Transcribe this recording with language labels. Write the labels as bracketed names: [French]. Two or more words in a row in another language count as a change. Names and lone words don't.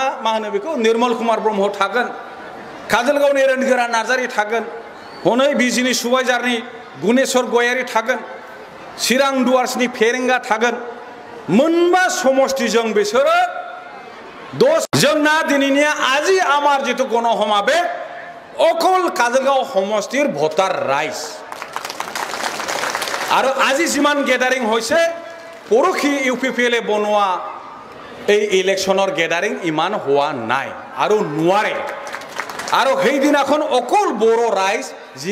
[Bodo] मा होनो बेखौ निर्मल कुमार ब्रह्म थागोन काजलगावनि रोनगोरा नार्जारी थागोन हनै बिजिनि सुबाइजारनि गुनेश्वर गयारि थागोन चिरां दुवार्सनि फेरेंगा थागोन मोनबा समष्टिजों बिसोरो जोंना दिनैनिया [Assamese] আজি আমাৰ जितु गणसमावेश অকল কাজলগাঁও সমষ্টিৰ ভোটাৰ ৰাইজ আৰু আজি যিমান গেদাৰিং হৈছে পৰখি ইউপিপিএলে বনোৱা এই ইলেকশ্যনৰ গেদাৰিং ইমান হোৱা নাই আৰু নোৱাৰে আৰু সেইদিনাখন অকল বড়ো ৰাইজ যি